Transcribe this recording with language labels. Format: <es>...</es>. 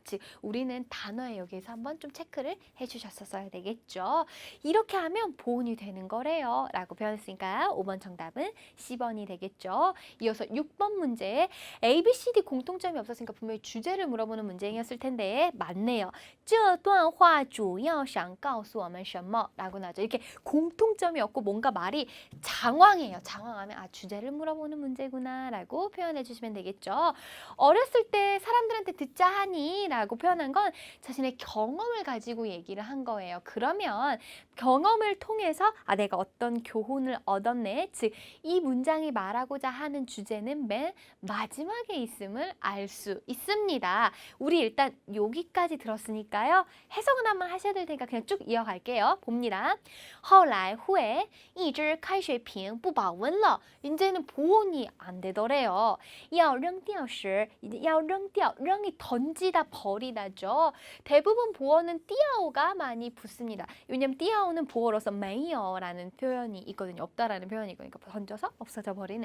<ko>즉 우리는 단어에 여기에서 한번 좀 체크를 해주셨어야 되겠죠. 이렇게 하면 보온이 되는 거래요. 라고 배웠으니까 5번 정답은 C번이 되겠죠. 이어서 6번 문제. A, B, C, D 공통점이 없었으니까 분명히 주제를 물어보는 문제였을 텐데 맞네요.</ko> <zh>这段话主要想告诉我们什么?</zh> <ko>라고 나죠. 이렇게 공통점이 없고 뭔가 말이 장황해요. 장황하면 아 주제를 물어보는 문제구나 라고 표현해 주시면 되겠죠. 어렸을 때 사람들한테 듣자 하니 라고 표현한 건 자신의 경험을 가지고 얘기를 한 거예요. 그러면 경험을 통해서 아 내가 어떤 교훈을 얻었네. 즉 이 문장이 말하고자 하는 주제는 맨 마지막에 있음을 알 수 있습니다. 우리 일단 여기까지 들었으니까요. 해석은 한번 하셔야 될 테니까 그냥 쭉 이어갈게요. 봅니다.</ko> <zh>后来</zh> <ko>후에</ko> <zh>一只开水瓶不保温了.</zh> <ko>이제는 보온이 안 되더래요.</ko> <zh>要扔掉时要扔掉,</zh> <ko>扔이 던지다 버리다죠. 대부분 보어는 띠아오가 많이 붙습니다. 왜냐면 띠아오는 보어로서 没有라는 표현이 있거든요. 없다라는 표현이 있고 그러니까 던져서 없어져 버리는.</ko>